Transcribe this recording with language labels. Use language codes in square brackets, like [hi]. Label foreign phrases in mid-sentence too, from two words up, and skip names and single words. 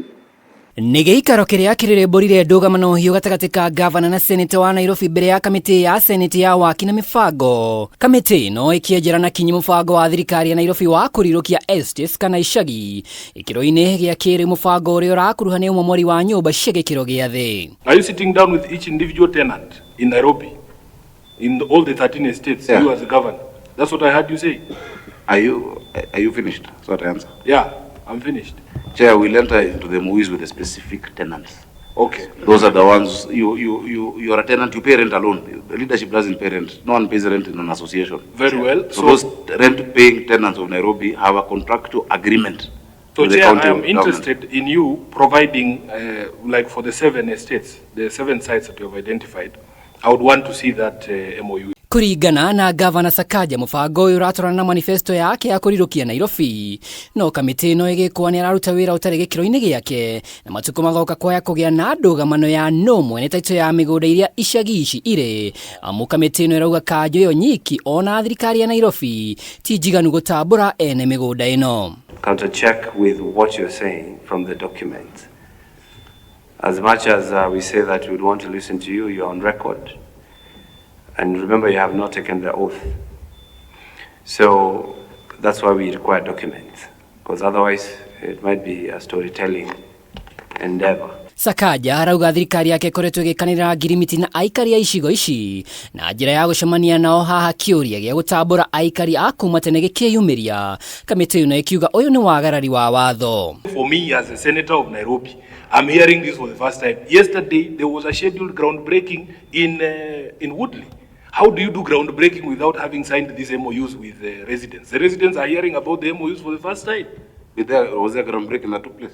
[ki] Nigeikaro kiria kiririmbũrire ndũgamano hiũ gatagatĩ ka gavana na seneta wa Nairobi mbere ya kamĩtĩ ya seneti ya waki na mĩbango. Kamĩtĩ ĩno ĩkĩenjera na kinyi mũbango wa thirikari ya Nairobi wa kũrirũkia estates kana icagi gĩkĩro-inĩ gĩa kĩrĩ mũbango ũrĩa ũrakuruhania ũmomori wa nyũmba cia gĩkĩro gĩa thĩ. [en] Are you sitting down with each individual tenant in Nairobi, in all the 13 estates, you as a governor? That's what I heard you say. Are you finished? So I answer. Yeah, I'm finished. Chair, we'll enter into the movies with the specific tenants. Okay. Those are the ones, you are a tenant, you pay rent alone. The leadership doesn't pay rent. No one pays rent in an association. Very well. So those rent-paying tenants of Nairobi have a contractual agreement. So Chair, I am interested in you providing, like for the 7 estates, the 7 sites that you have identified, I would want to see that MOU. [ki] Kuringana na gavana SAKAJA mũbango ũyũ ũratwarana na manifesto yake ya kũrirũkia Nairobi, no kamĩtĩ ĩno ĩgĩkwo nĩ araruta wĩra ũtarĩ gĩkĩro-inĩ gĩake na matukũ magoka kwaya kũgĩa na ndũgamano ya no mwene taito ya mĩgũnda iria icagi ici irĩ, amu kamĩtĩ ĩno ĩrauga kanjũ ĩyo nyiki ona thirikari ya Nairobi ti njiganu gũtambũra ene mĩgũnda ĩno. [en] Counter check with what you're saying from the document. As much as we say that we would want to listen to you, you're on record. And remember, you have not taken the oath. So that's why we require documents, because otherwise it might be a storytelling endeavor. [ki] SAKAJA arauga thirikari yake ĩkoretwo ĩgĩkanĩrĩra ngirimiti na aikari a icigo ici na njĩra ya gũcemania nao haha kĩũria gĩa gũtambũra aikari a kuma tene gĩkĩyumĩria. Kamĩtĩ ĩno ĩkiuga ũyũ nĩ wagarari wa watho. [en] For me as a senator of Nairobi, I'm hearing this for the first time. Yesterday there was a scheduled groundbreaking in Woodley. How do you do groundbreaking without having signed these MOUs with the residents? The residents are hearing about the MOUs for the first time. Was there a groundbreaking that took place?